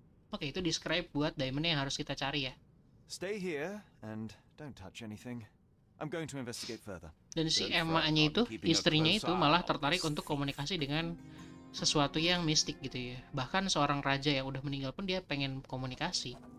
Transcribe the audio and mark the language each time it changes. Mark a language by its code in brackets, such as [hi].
[id] Oke, itu describe buat diamond yang harus kita cari ya. [en] Stay here and don't touch anything. I'm going to investigate further. [id] Dan si Emma-nya itu, istrinya itu malah tertarik untuk komunikasi dengan sesuatu yang mistik gitu ya. Bahkan seorang raja yang udah meninggal pun dia pengen komunikasi.